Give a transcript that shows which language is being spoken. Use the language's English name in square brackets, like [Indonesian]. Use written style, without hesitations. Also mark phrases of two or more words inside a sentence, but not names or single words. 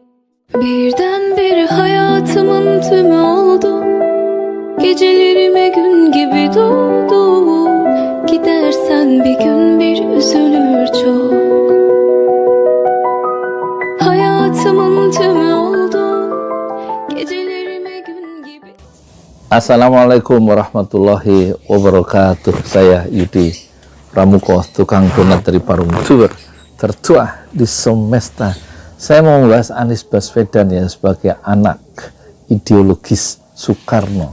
[Turkish] Birdenbire hayatımın tümü oldun, gecelerime gün gibi doğdun. Gidersen bir gün bir üzülür çok. Hayatımın tümü oldun, gecelerime gün gibi. [Arabic] السلام عليكم ورحمة الله وبركاته. [Indonesian] Saya Yudi Pramuko, tukang donat dari Parung Tour tertua di semesta. Saya mau membahas Anies Baswedan ya sebagai anak ideologis Soekarno.